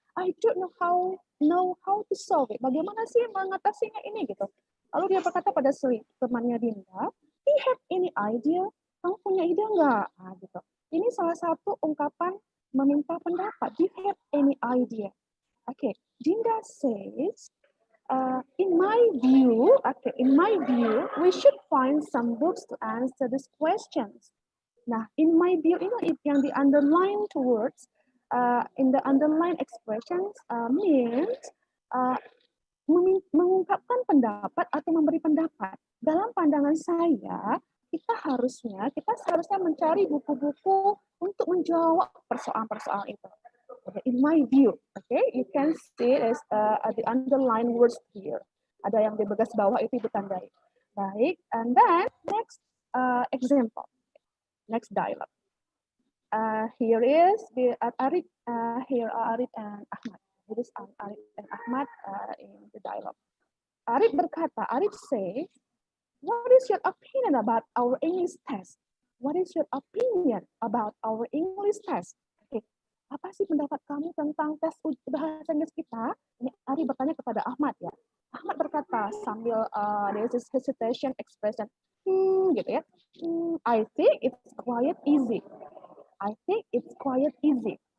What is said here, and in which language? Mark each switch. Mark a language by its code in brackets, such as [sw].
[en] I don't know how to solve it. [id] Bagaimana sih mengatasinya ini, gitu. Lalu dia berkata pada temannya Dinda, [en] do you have any idea? [id] Kamu punya ide nggak? Gitu. Ini salah satu ungkapan meminta pendapat. [en] Do you have any idea? Okay, Dinda says, in my view, we should find some books to answer these questions. Nah, in my view [id] ini yang di [en] underlined words, in the underlined expressions means [id] mengungkapkan pendapat atau memberi pendapat. Dalam pandangan saya, kita seharusnya mencari buku-buku untuk menjawab persoalan-persoalan itu. [en] Okay, in my view, okay, you can see it as the underlined words here. [id] Ada yang di bagas bawah itu ditandai. [en] Baik, and then next example, next dialogue. Here is the Arif, here are Arif and Ahmad. Here is Arif and Ahmad in the dialogue. [id] Arif berkata, [en] Arif say, what is your opinion about our English test? What is your opinion about our English test? Okay. [id] Apa sih pendapat kamu tentang tes bahasa Inggris kita? Ini Arif bertanya kepada Ahmad ya. Ahmad berkata sambil [en] there is this hesitation expression, [id] gitu ya. [en] I think it's quite easy. I think it's quite easy.